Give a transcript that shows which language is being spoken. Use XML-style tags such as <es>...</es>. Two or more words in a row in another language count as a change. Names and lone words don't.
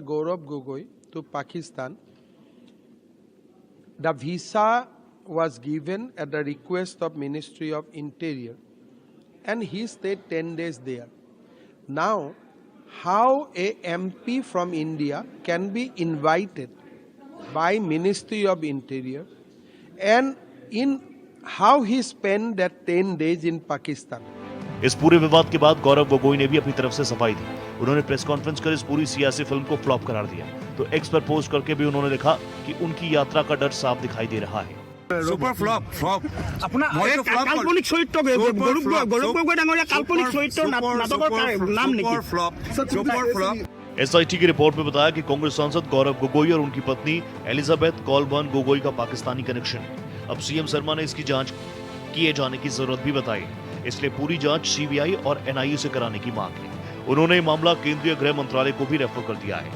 <en>Gaurav Gogoi to Pakistan. The visa was given at the request of Ministry of Interior, and he stayed 10 days there. Now, how a MP from India can be invited by Ministry of Interior, and in how he spent that 10 days in Pakistan.</en> <hi>इस पूरे विवाद के बाद गौरव गोगोई ने भी अपनी तरफ से सफाई दी। उन्होंने</hi> <en>press conference</en> <hi>कर इस पूरी सियासी फिल्म को फ्लॉप करार दिया। तो एक्स पर पोस्ट करके भी उन्होंने लिखा कि उनकी यात्रा का डर साफ दिखाई दे रहा है।</hi> <en>super flop flop</en> <as>আপোনাৰ কাল্পনিক চৰিত্ৰ গৌৰৱ গগৈ ডাঙৰীয়া কাল্পনিক চৰিত্ৰ নাটকৰ নাম নেকি?</as> <en>super flop.</en> <hi>एसआईटी की रिपोर्ट में बताया कि कांग्रेस सांसद गौरव गोगोई और उनकी पत्नी एलिजाबेथ कॉलबर्न गोगोई का पाकिस्तानी कनेक्शन है। अब सीएम शर्मा ने इसकी जांच किए जाने की जरूरत भी बताई, इसलिए पूरी जांच सीबीआई और एनआईए से कराने की मांग है। उन्होंने मामला केंद्रीय गृह मंत्रालय को भी रेफर कर दिया है।</hi>